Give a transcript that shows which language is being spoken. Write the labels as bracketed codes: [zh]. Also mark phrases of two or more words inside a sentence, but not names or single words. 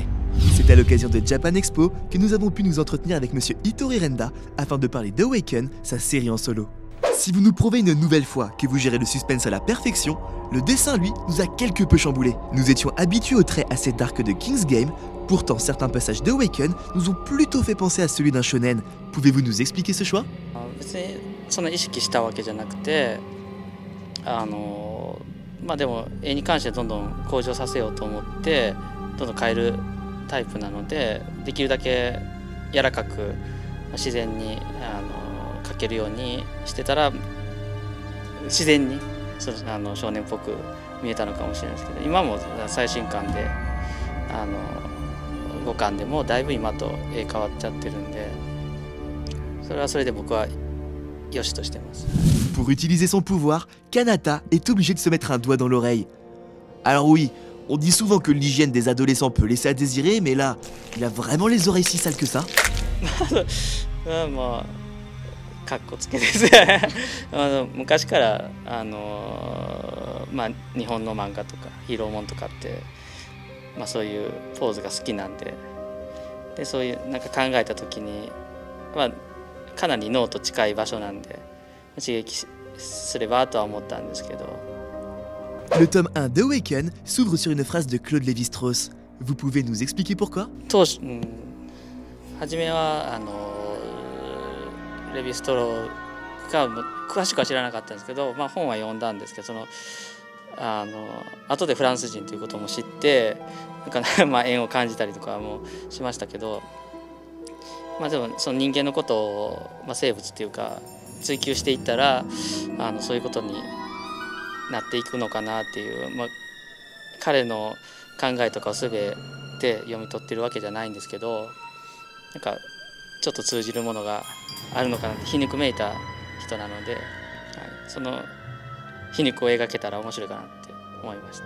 [fr] C'est à l'occasion de Japan Expo que nous avons pu nous entretenir avec monsieur Hitori Renda afin de parler d'Awaken, sa série en solo. Si vous nous prouvez une nouvelle fois que vous gérez le suspense à la perfection, le dessin, lui, nous a quelque peu chamboulé. Nous étions habitués aux traits assez dark de King's Game, pourtant certains passages d'Awaken nous ont plutôt fait penser à celui d'un shonen. Pouvez-vous nous expliquer ce choix? [ja] 別にそんな意識したわけじゃなくて、でも絵に関してどんどん向上させようと思ってどんどん変えるタイプなので、できるだけ柔らかく自然に描けるようにしてたら自然に少年っぽく見えたのかもしれないですけど、今も最新刊で 5巻でもだいぶ今と絵変わっちゃってるんで、それはそれで僕は良しとしてます。 [fr] Pour utiliser son pouvoir, Kanata est obligé de se mettre un doigt dans l'oreille. Alors oui, on dit souvent que l'hygiène des adolescents peut laisser à désirer, mais là, il a vraiment les oreilles si sales que ça? [ja] まあかっこつけです昔から日本の漫画とかヒーローもんとかって、そういうポーズが好きなんで、そういうなんか考えた時に、かなり脳と近い場所なんで刺激すればとは思ったんですけど。 [fr] Le tome 1 d'Awaken s'ouvre sur une phrase de Claude Lévi-Strauss. Vous pouvez nous expliquer pourquoi? [ja] 当初、初めはレヴィ・ストローが詳しくは知らなかったんですけど、本は読んだんですけど、後でフランス人ということも知って、なんか縁を感じたりとかもしましたけど、でもその人間のことを、生物っていうか追求していったらそういうことになっていくのかなっていう、彼の考えとかを全て読み取ってるわけじゃないんですけど、なんかちょっと通じるものがあるのかなって皮肉めいた人なので、その皮肉を描けたら面白いかなって思いました。